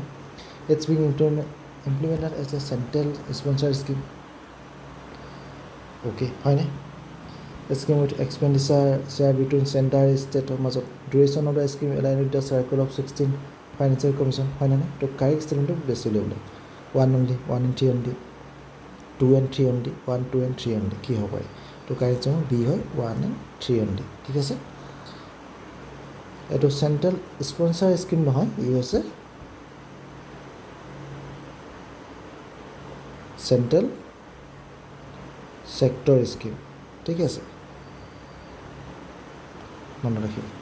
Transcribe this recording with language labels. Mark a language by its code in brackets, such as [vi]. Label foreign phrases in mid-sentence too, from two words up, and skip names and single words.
[en] it's being implemented as a central sponsor scheme, অ'কে, হয়নে? scheme with expenditure share between centre stateৰ মাজত, duration of the scheme align with the circle of 16 financial commission, হয়নে? [as] তো [en] correct statementটো [as] বেছি উলিয়াবলৈ [en] 1 only, 1 and 3 only, [as] 2 and 3 only, 1, 2 and 3 only কি হ'ব পাৰে? তো কাৰেক্ট বি হয় [en] 1 and 3 only, [as] ঠিক আছে। এইটো [en] central sponsor scheme [as] নহয়, ই হৈছে [en] central sector scheme, [as] ঠিক আছে, মনত ৰাখিব।